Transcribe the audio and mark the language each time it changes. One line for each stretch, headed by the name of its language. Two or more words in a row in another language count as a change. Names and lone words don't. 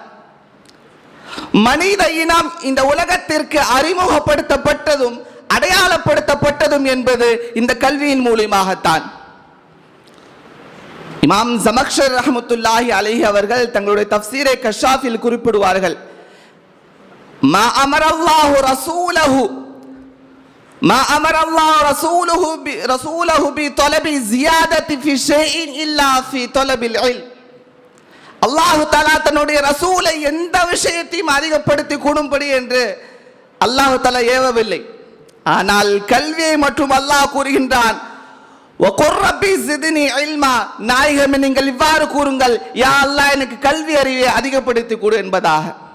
Tamil: மனித இனம் இந்த உலகத்திற்கு அறிமுகப்படுத்தப்பட்டதும் அடையாளப்படுத்தப்பட்டதும் என்பது இந்த கல்வியின் மூலமாகத்தான். இமாம் ஜமக்ஷர்
Arabic: رحمة الله عليه
Tamil: அவர்கள் தங்களுடைய தஃப்சீரே கஷாஃபில் குறிப்பிடுவார்கள்:
Arabic: ما أمر الله رسوله ما أمر الله رسوله بطلب زيادة في شيء إلا في طلب العلم. الله تعالى
Tamil: தன்னுடைய ரசூலை எந்த விஷயத்தையும் அதிகப்படுத்தி கூடும்படி என்று
Arabic: الله تعالى
Tamil: ஏவவில்லை. ஆனால் கல்வியை மற்றும் அல்லாஹ் கூறுகின்றான்,
Arabic: وقل رب زدني علما,
Tamil: நாயகமே நீங்கள் இவ்வாறு கூறுங்கள்,
Arabic: يا الله
Tamil: எனக்கு கல்வி அறிவை அதிகப்படுத்தி கொடு என்பதாக.